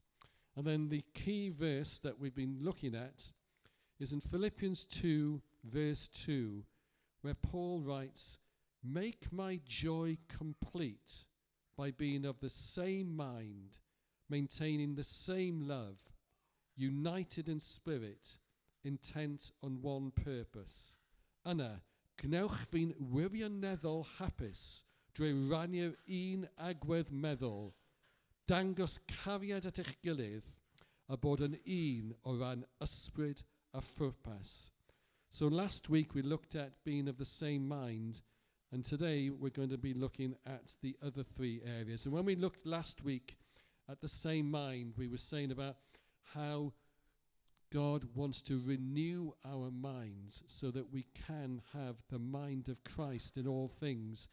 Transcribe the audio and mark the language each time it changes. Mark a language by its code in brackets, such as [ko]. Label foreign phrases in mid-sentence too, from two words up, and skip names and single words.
[en] And then the key verse that we've been looking at is in Philippians 2, verse 2, where Paul writes, "Make my joy complete by being of the same mind, maintaining the same love, united in spirit, intent on one purpose. [cy] Yna, gnewch fi'n wirioneddol hapus drwy rannu'r un agwedd meddwl, dangos cariad at eich gilydd, a bod yn un o ran ysbryd a phwrpas." [en] So last week we looked at being of the same mind, and today we're going to be looking at the other 3 areas. And when we looked last week at the same mind, we were saying about how God wants to renew our minds so that we can have the mind of Christ in all things.